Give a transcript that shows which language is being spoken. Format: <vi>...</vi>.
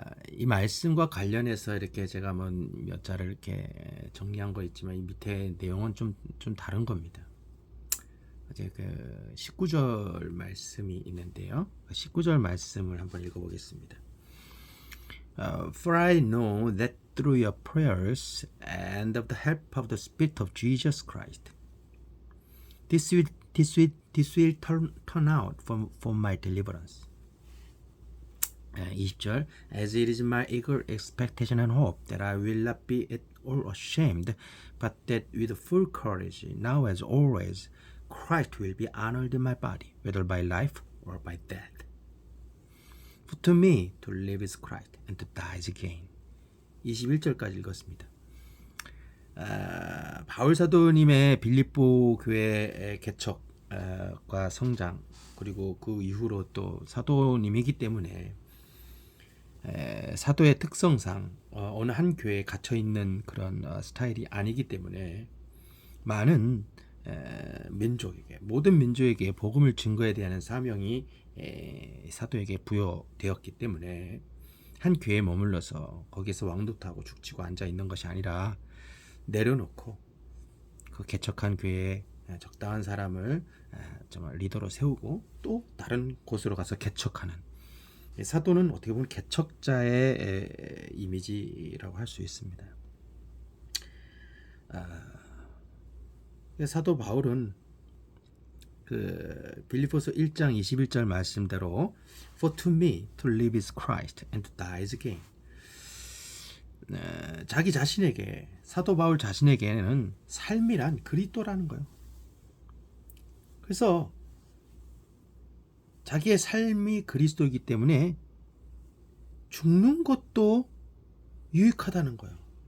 <ko>이 말씀과 관련해서 이렇게 제가 몇 자를 이렇게 정리한 거 있지만 이 밑에 내용은 좀 다른 겁니다. 이제 그 19절 말씀이 있는데요. 19절 말씀을 한번 읽어보겠습니다.</ko> <en>For I know that through your prayers and of the help of the Spirit of Jesus Christ, this will turn out for my deliverance. 20절 As it is my eager expectation and hope that I will not be at all ashamed, but that with full courage, now as always, Christ will be honored in my body, whether by life or by death. For to me, to live is Christ, and to die is gain.</en> <ko>21절까지 읽었습니다. 바울 사도님의 빌립보 교회의 개척과 성장, 그리고 그 이후로 또 사도님이기 때문에 사도의 특성상 어느 한 교회에 갇혀 있는 그런 스타일이 아니기 때문에 많은 민족에게, 모든 민족에게 복음을 증거해야 되는 사명이 사도에게 부여되었기 때문에 한 교회에 머물러서 거기에서 왕도하고 죽치고 앉아 있는 것이 아니라 내려놓고 그 개척한 교회에 적당한 사람을 정말 리더로 세우고 또 다른 곳으로 가서 개척하는, 사도는 어떻게 보면 개척자의 이미지라고 할 수 있습니다. 사도 바울은 그 빌립보서 1장 21절 말씀대로</ko> <en>For to me to live is Christ and to die is gain.</en> <ko>자기 자신에게, 사도 바울 자신에게는 삶이란 그리스도라는 거예요. 그래서 자기의 삶이 그리스도이기 때문에 죽는 것도 유익하다는 거예요.</ko>